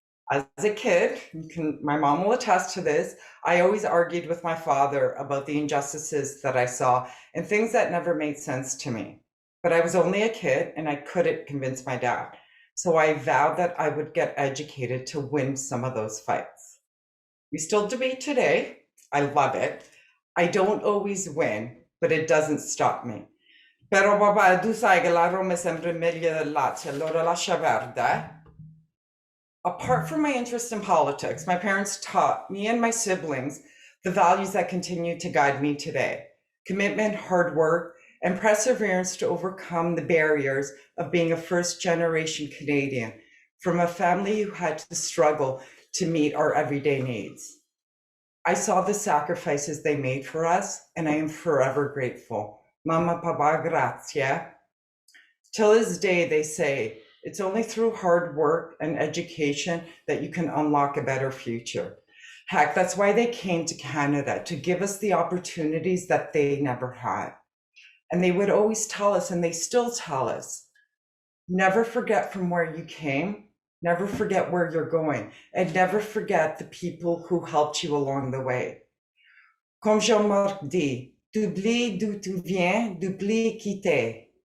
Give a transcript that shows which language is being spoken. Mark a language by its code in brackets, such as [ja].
[en] As a kid, my mom will attest to this, I always argued with my father about the injustices that I saw and things that never made sense to me. But I was only a kid and I couldn't convince my dad. So I vowed that I would get educated to win some of those fights. We still debate today. I love it. I don't always win, but it doesn't stop me. [it] Però papà, tu sai che la Roma è sempre meglio del Lazio, allora lascia perdere. [en] Apart from my interest in politics, my parents taught me and my siblings the values that continue to guide me today: commitment, hard work, and perseverance to overcome the barriers of being a first-generation Canadian from a family who had to struggle to meet our everyday needs. I saw the sacrifices they made for us, and I am forever grateful. Mama, Papa, [it] grazie. [en] Till this day, they say, it's only through hard work and education that you can unlock a better future. Heck, that's why they came to Canada, to give us the opportunities that they never had. And they would always tell us, and they still tell us, never forget from where you came, never forget where you're going, and never forget the people who helped you along the way. [fr] Comme Jean-Marc dit, t'oublies d'où tu viens, t'oublies qui t'es.